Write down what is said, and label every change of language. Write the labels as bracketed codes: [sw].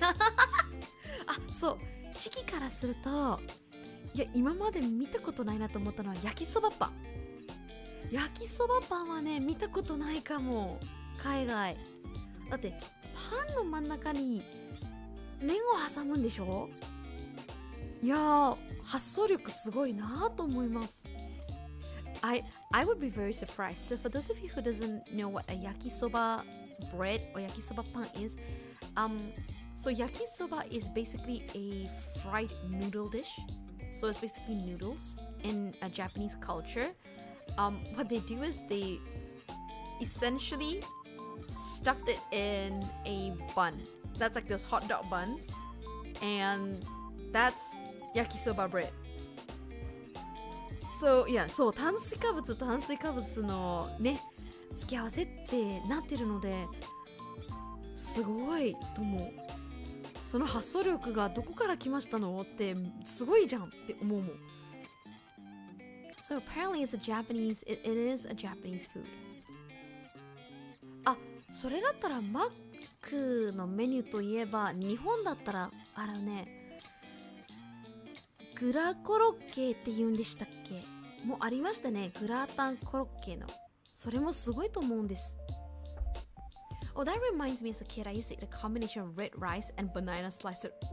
[ja] あ、そう。式からすると、いや今まで見たことないなと思ったのは焼きそばパン。焼きそばパンはね見たことないかも、海外。だってパンの真ん中に麺を挟むんでしょ？いやー、発想力すごいなと思います。 [en] I would be very surprised. So for those of you who doesn't know what a yakisoba bread or yakisoba pan is, so yakisoba is basically a fried noodle dish. So it's basically noodles in a Japanese culture. What they do is they essentially stuffed it in a bun. That's like those hot dog buns. And that's yakisoba bread. [ja] そう炭水化物と炭水化物のね付き合わせってなってるのですごいと思う。その発想力がどこから来ましたのってすごいじゃんって思うもん。 [en] So apparently it's a Japanese, it is a Japanese food. [ja] あ、それだったらマックのメニューといえば日本だったらあれね、グラコロッケって言うんでしたっけ？もうありましたね、グラタンコロッケの。それもすごいと思うんです。 [en] Oh, that reminds me as a kid, I used to eat a combination of red rice and banana slice.